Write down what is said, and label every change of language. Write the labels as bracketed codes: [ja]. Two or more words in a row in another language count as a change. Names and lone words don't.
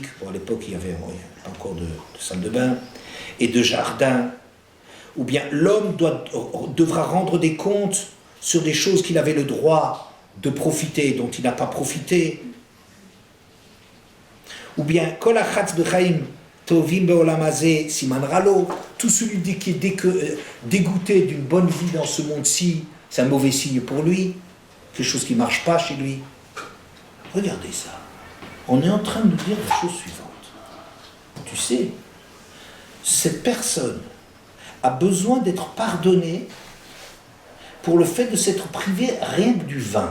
[fr] Bon, à l'époque, il n'y avait pas encore de salle de bain et de jardin. Ou bien l'homme devra rendre des comptes sur des choses qu'il avait le droit de profiter, dont il n'a pas profité. Ou bien, [he] כל הקץ בחיים טובים בעולם הזה סימן רע לו, [fr] tout celui qui est dégoûté d'une bonne vie dans ce monde-ci, c'est un mauvais signe pour lui, quelque chose qui ne marche pas chez lui. Regardez ça. On est en train de nous dire la chose suivante. Tu sais, cette personne a besoin d'être pardonnée pour le fait de s'être privé rien que du vin.